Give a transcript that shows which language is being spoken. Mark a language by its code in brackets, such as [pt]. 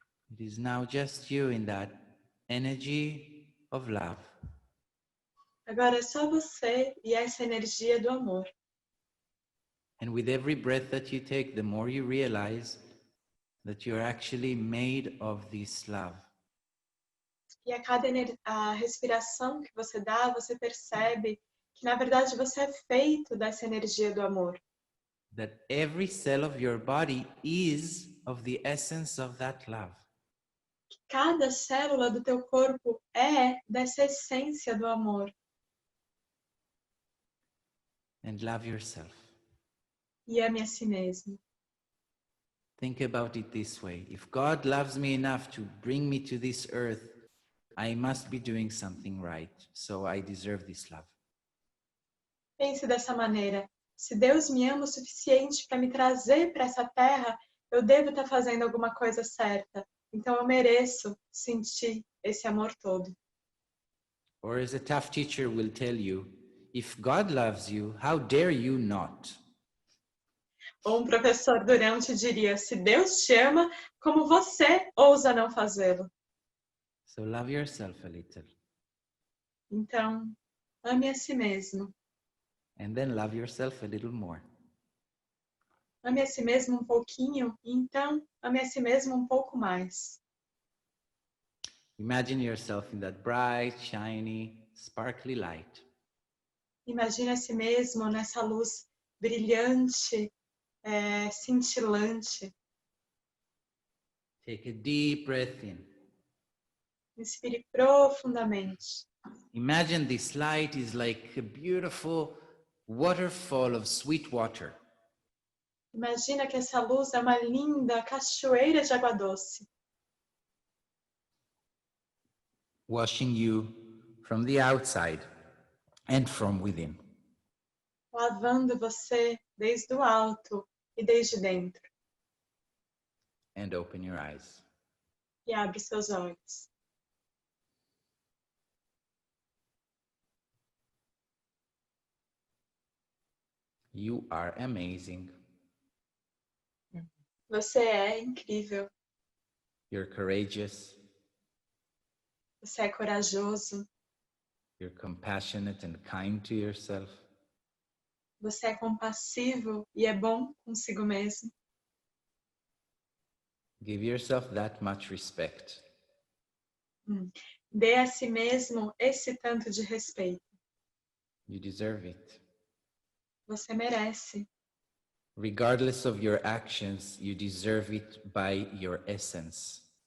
[en] It is now just you in that energy of love. [pt] Agora é só você e essa energia do amor. [en] And with every breath that you take, the more you realize that you're actually made of this love. [pt] E a cada a respiração que você dá, você percebe que, na verdade, você é feito dessa energia do amor. [en] That every cell of your body is of the essence of that love. [pt] Cada célula do teu corpo é dessa essência do amor. [en] And love yourself. [pt] E ame a si mesmo. [en] Think about it this way. If God loves me enough to bring me to this earth, I must be doing something right. So I deserve this love. [pt] Pense dessa maneira. Se Deus me ama o suficiente para me trazer para essa terra, eu devo estar fazendo alguma coisa certa. Então eu mereço sentir esse amor todo. [en] Or as a tough teacher will tell you, if God loves you, how dare you not? [pt] Ou professor durão te diria, se Deus te ama, como você ousa não fazê-lo? [en] So love yourself a little. [pt] Então, ame a si mesmo. [en] And then love yourself a little more. [pt] Ame a si mesmo um pouquinho, e então ame a si mesmo um pouco mais. [en] Imagine yourself in that bright, shiny, sparkly light. [pt] Imagine a si mesmo nessa luz brilhante, cintilante. [en] Take a deep breath in. [pt] Inspire profundamente. [en] Imagine this light is like a beautiful waterfall of sweet water. [pt] Imagina que essa luz é uma linda cachoeira de água doce, [en] Washing you from the outside and from within. [pt] lavando você desde o alto e desde dentro. [en] And open your eyes. [pt] E abre seus olhos. [en] You are amazing. [pt] Você é incrível. [en] You're courageous. [pt] Você é corajoso. [en] You're compassionate and kind to yourself. [pt] Você é compassivo e é bom consigo mesmo. [en] Give yourself that much respect. [pt] Dê a si mesmo esse tanto de respeito. [en] You deserve it. [pt] Você merece. [en] Regardless of your actions, you deserve it by your essence.